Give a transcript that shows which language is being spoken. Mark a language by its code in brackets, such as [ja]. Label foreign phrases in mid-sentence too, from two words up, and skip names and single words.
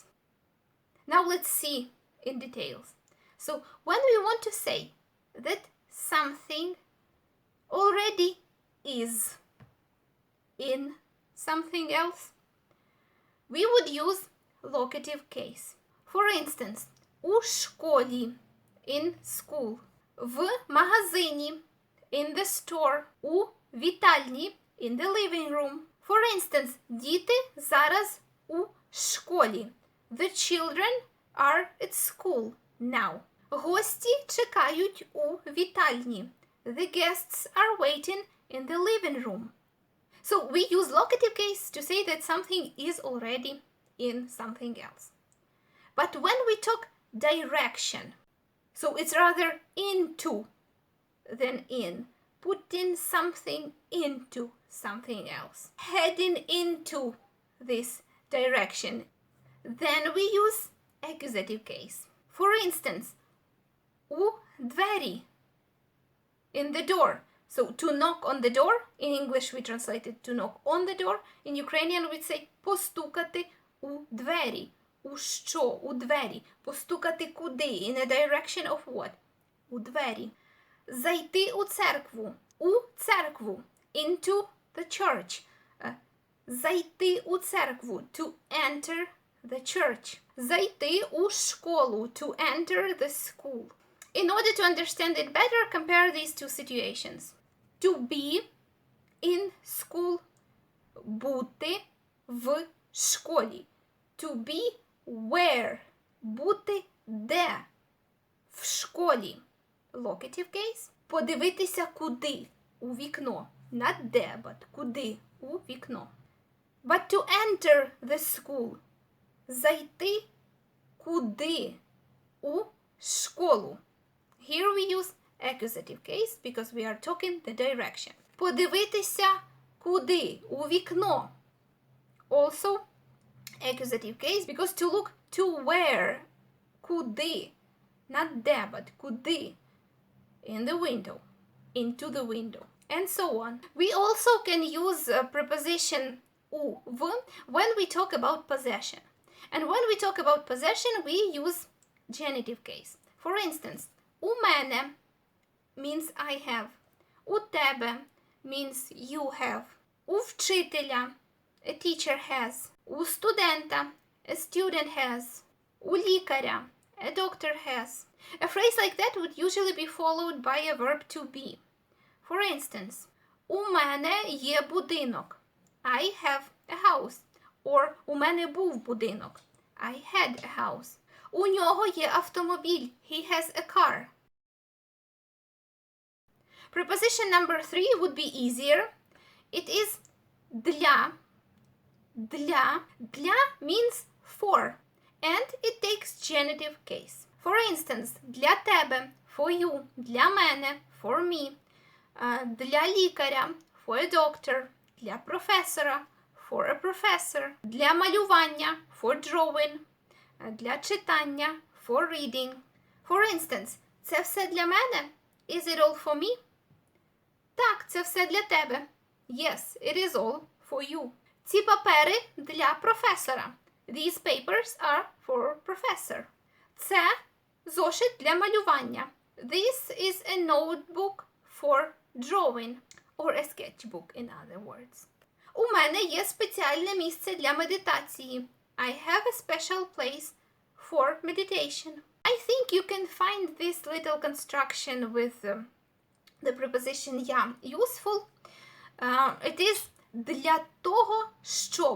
[en] Now let's see in details. So when we want to say that something already is in something else, we would use locative case. For instance, [uk] у школі, [en] in school, [uk] в магазині, [en] in the store, [uk] у вітальні, [en] in the living room. For instance, [uk] діти зараз у школі. [en] The children are at school now. [uk] Гості чекають у вітальні. [en] The guests are waiting in the living room. So we use locative case to say that something is already in something else. But when we talk direction, so it's rather into than in, putting something into something else, heading into this direction, then we use accusative case. For instance, [uk] у двері, [en] in the door. So to knock on the door, in English we translate it to knock on the door. In Ukrainian we say [uk] постукати у двері. У що? У двері. Постукати куди? [en] In a direction of what? [uk] У двері. Зайти у церкву. У церкву. [en] Into the church. [uk] Зайти у церкву. [en] To enter the church. [uk] Зайти у школу. [en] To enter the school. In order to understand it better, compare these two situations. To be in school. [uk] Бути в школі. [en] To be where. [uk] Бути де. В школі. [en] Locative case. [uk] Подивитися куди. У вікно. Not де, but куди. У вікно. [en] But to enter the school. [uk] Зайти куди. У школу. [en] Here we use accusative case because we are talking the direction. [uk] Подивитися куди. У вікно. [en] Also accusative case because to look to where. [uk] Куди. Not де, but куди. [en] In the window. Into the window. And so on. We also can use a preposition у, в when we talk about possession. And when we talk about possession, we use genitive case. For instance, [uk] у мене [en] means I have. [uk] У тебе [en] means you have. [uk] У вчителя [en] a teacher has. [uk] У студента [en] a student has. [uk] У лікаря [en] a doctor has. A phrase like that would usually be followed by a verb to be. For instance, [uk] у мене є будинок. [en] I have a house. Or [uk] у мене був будинок. [en] I had a house. [uk] У нього є автомобіль. [en] He has a car. Preposition number 3 would be easier. It is для. Для. Для means for. And it takes genitive case. For instance, [uk] для тебе, [en] for you, [uk] для мене, [en] for me, [uk] для лікаря, [en] for a doctor, [uk] для професора, [en] for a professor, [uk] для малювання, [en] for drawing, [uk] для читання, [en] for reading. For instance, [uk] це все для мене? [en] Is it all for me? [uk] Так, це все для тебе. [en] Yes, it is all for you. [uk] Ці папери для професора. [en] These papers are for professor. [uk] Це зошит для малювання. [en] This is a notebook for drawing. Or a sketchbook, in other words. [uk] У мене є спеціальне місце для медитації. [en] I have a special place for meditation. I think you can find this little construction with the preposition я useful. It is [uk] для того, щоб.